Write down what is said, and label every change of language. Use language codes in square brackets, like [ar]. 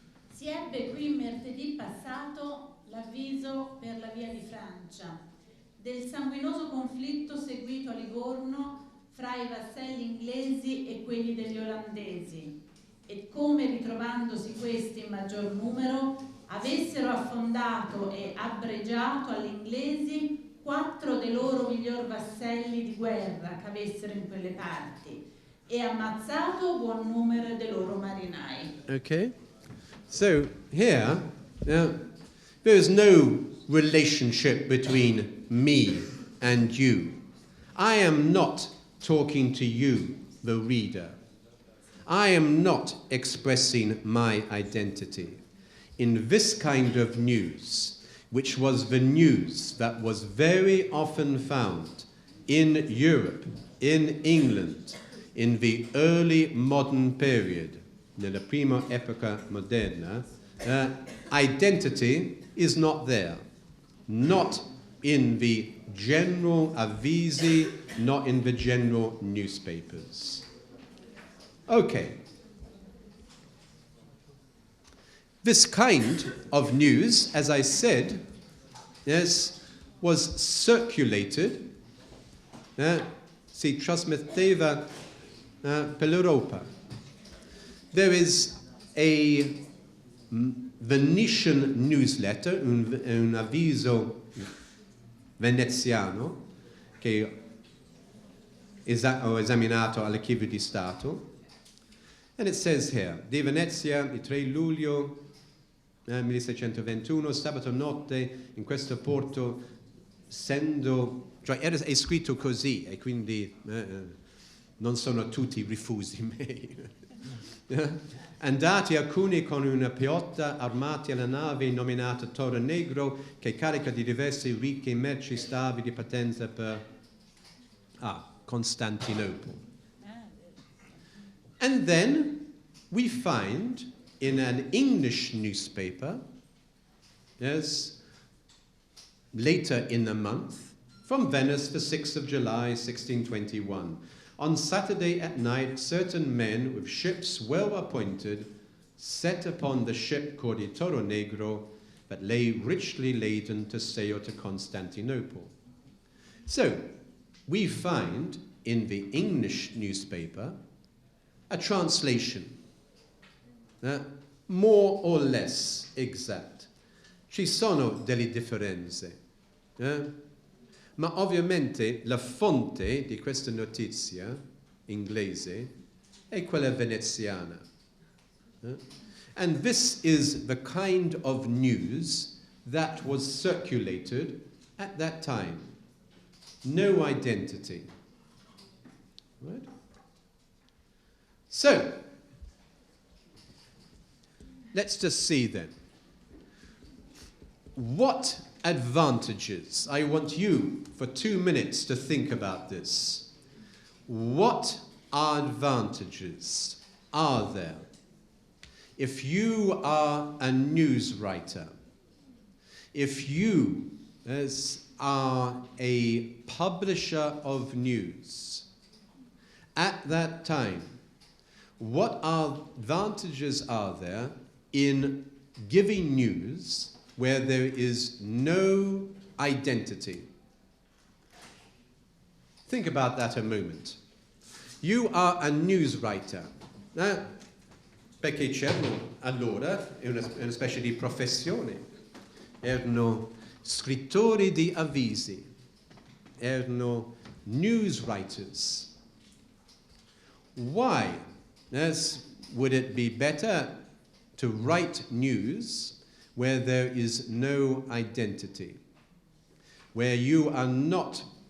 [it] Si ebbe qui martedì passato l'avviso per la via di Francia del sanguinoso conflitto seguito a Livorno fra i vasselli inglesi e quelli degli olandesi e come, ritrovandosi questi in maggior numero, avessero affondato e abbregiato agli inglesi 4 dei loro miglior vasselli di guerra che avessero in quelle parti e ammazzato buon numero dei loro marinai. [en] Okay. So here, there is no relationship between me and you. I am not talking to you, the reader. I am not expressing my identity. in this kind of news, which was the news that was very often found in Europe, in England, in the early modern period, [it] nella prima epoca moderna, [en] identity is not there. Not in the general avvisi, not in the general newspapers. Okay. This kind of news, as I said, yes, was circulated, [it] si trasmetteva per l'Europa. [en] There is a Venetian newsletter, [it] un avviso veneziano che ho esaminato all'Archivio di Stato. [en] And it says here, [it] di Venezia, il 3 luglio 1621, sabato notte, in questo porto, cioè è scritto così, e quindi non sono tutti rifusi miei. Andati alcuni con una piotta armati alla nave nominata Toro Negro, che carica di diverse ricche merci stabili di partenza per Constantinople. [en] And then we find in an English newspaper, yes, later in the month, from Venice, the 6th of July, 1621. On Saturday at night, certain men with ships well appointed set upon the ship called the Toro Negro that lay richly laden to sail to Constantinople. So, we find in the English newspaper a translation, more or less exact. [it] Ci sono delle differenze, ma ovviamente la fonte di questa notizia inglese è quella veneziana. [en] And this is the kind of news that was circulated at that time. No identity. Right? So, let's just see then. What advantages? I want you for 2 minutes to think about this. What advantages are there if you are a news writer, if you are a publisher of news at that time? What advantages are there in giving news where there is no identity? Think about that a moment. You are a news writer, [it] perché c'erano allora una specie di professione, erano scrittori di avvisi, erano news writers. [en] Why would it be better to write news where there is no identity, where you are not